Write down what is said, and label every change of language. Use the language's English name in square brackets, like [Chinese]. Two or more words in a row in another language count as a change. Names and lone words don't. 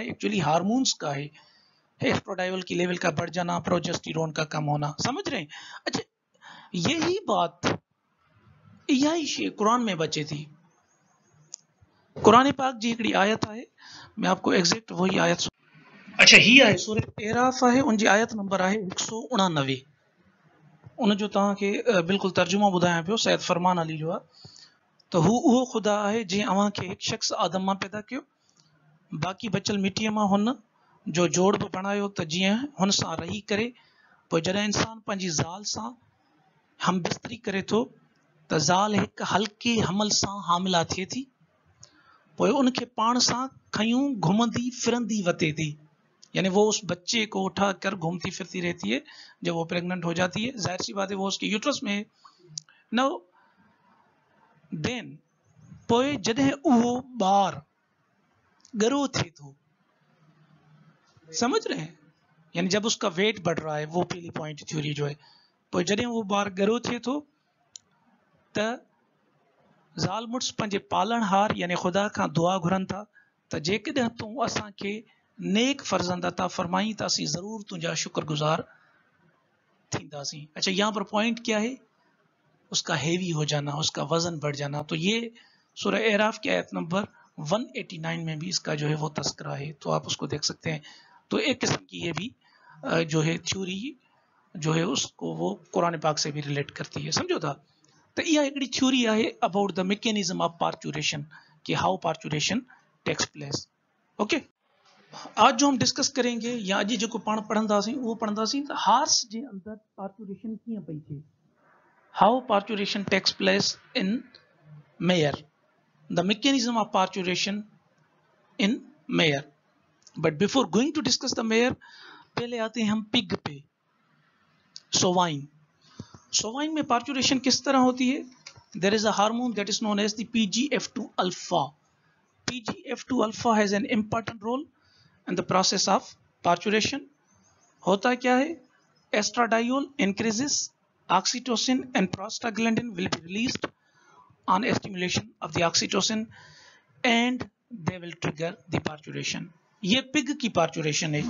[Hindi] एक्चुअली हार्मोन्स का है, एस्ट्रोडाइवल की लेवल का बढ़ जाना, प्रोजेस्टेरोन का कम होना, समझ रहे हैं? अच्छा, यही बात यही कुरान में बचे थी। [Sindhi] कुरान पाक जी हिकिड़ी आयत है, [Hindi] मैं आपको एग्जैक्ट वही आयत, [Sindhi] अच्छा ही आहे सूरह एराफ है, [Hindi] उनकी आयत नंबर है 189। [Sindhi] उन जो तव्हांखे बिल्कुल तर्जुमो ॿुधायां पियो, सैयद फरमान अली जो आहे, तो हू उहो ख़ुदा आहे जंहिं अव्हांखे हिकु शख़्स आदम मां पैदा कयो, बाक़ी बचियल मिटीअ मां हुन जो जोड़ बि बणायो, त जीअं हुन सां रही करे पोइ जॾहिं इंसान पंहिंजी ज़ाल सां हम बिस्तरी करे थो त ज़ाल हिकु हल्के हमल सां हामिला थिए थी, पोइ उनखे पाण सां खयूं घुमंदी फिरंदी वते थी, [Hindi] यानी वो उस बच्चे को उठा कर घूमती फिरती रहती है जब वो प्रेग्नेंट हो जाती है, जाहिर सी बात है वो उसके यूट्रस में है। [English] now then [Sindhi] पोइ जॾहिं उहो ॿार गरो थे थो, [Hindi] समझ रहे हैं, यानी जब उसका वेट बढ़ रहा है, वो पहली पॉइंट थ्योरी जो है, [Sindhi] पोइ जॾहिं वो ॿार गरो थे थो त ज़ाल मुड़ुस पंहिंजे पालणहार यानी ख़ुदा खां दुआ घुरनि था त जेकॾहिं तूं असांखे नेक फर्जंद अता फरमाई त असीं ज़रूर तुंहिंजा शुक्रगुजार थींदासीं। [Hindi] अच्छा, यहाँ पर पॉइंट क्या है? उसका हेवी हो जाना, उसका वजन बढ़ जाना। तो ये सूरह एराफ की आयत नंबर 189 में भी इसका जो है वो तस्करा है, तो आप उसको देख सकते हैं। तो एक किस्म की ये भी जो है थ्योरी जो है उसको वो कुरान पाक से भी रिलेट करती है, समझो था। तो यह एक थ्योरी है [English] about the mechanism of parturition, कि how parturition takes place. [Sindhi] ओके, [Hindi] आज जो हम डिस्कस करेंगे [Sindhi] या अॼु जेको पाण पढ़ंदासीं उहो पढ़ंदासीं त हार्स जे अंदर पार्चुरेशन कीअं पई थिए, [English] how parturition takes place in mare, the mechanism of parturition in mare. but before going to discuss the mare, [Hindi] पहले आते हैं हम पिग पे, सोवाइन। सोवाइन में पार्चुरेशन किस तरह होती है? [English] there is a hormone that is known as the PGF2 alpha. PGF2 alpha has an important role in the process of parturition. [Hindi] होता क्या है? [English] estradiol increases, oxytocin and prostaglandin will be released on stimulation of the oxytocin and they will trigger the parturition. [Hindi] ये पिग की पार्चुरेशन है।